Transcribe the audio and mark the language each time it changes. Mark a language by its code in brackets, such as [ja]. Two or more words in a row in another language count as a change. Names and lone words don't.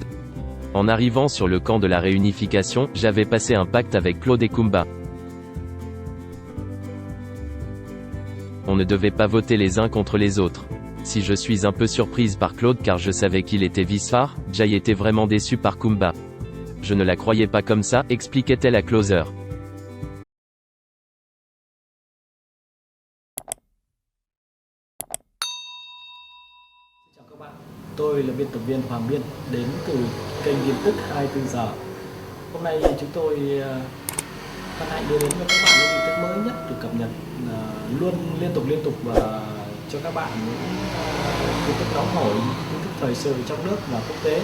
[fr] En arrivant sur le camp de la réunification, j'avais passé un pacte avec Claude et Kumba. On ne devait pas voter les uns contre les autres. Si je suis un peu surprise par Claude car je savais qu'il était vice-phare, j'ai été vraiment déçu par Kumba. Je ne la croyais pas comme ça, expliquait-elle à Closer. [vi] Chào các bạn, tôi là biên tập viên Hoàng Biên đến từ kênh tin tức 24 giờ. Hôm nay chúng tôi hân hạnh đưa đến cho các bạn những tin tức mới nhất được cập nhật luôn liên tục và cho các bạn những tin tức nóng hổi, tin tức thời sự trong nước và quốc tế.